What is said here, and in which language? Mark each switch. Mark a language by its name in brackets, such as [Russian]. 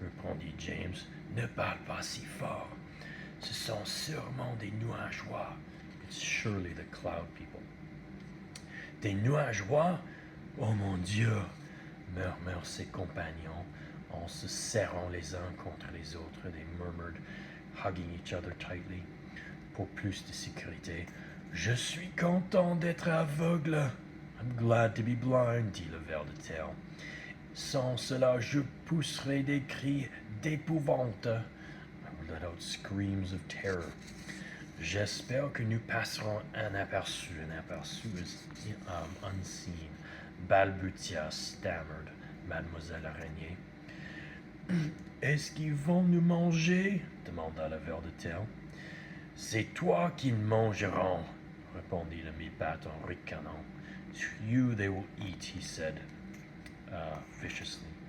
[French] répondit James, « ne parle pas si fort. Ce sont sûrement des nuageois. [English] It's surely the cloud people. »« [French] Des nuageois? Oh mon Dieu !» murmurent ses compagnons en se serrant les uns contre les autres. [English] They murmured, hugging each other tightly. [French] Pour plus de sécurité. « Je suis content d'être aveugle. [English] I'm glad to be blind, [French] dit le ver de terre. Sans cela, je pousserais des cris d'épouvante. I would let out screams of terror. J'espère que nous passerons inaperçus. [English] Inaperçu is unseen. [French] Balbutia, [English] stammered [French] Mademoiselle Araignée. Est-ce qu'ils vont nous manger? Demanda le ver de terre. C'est toi qu'ils mangeront, répondit le mi-patte en ricanant. [English] You they will eat, he said, viciously.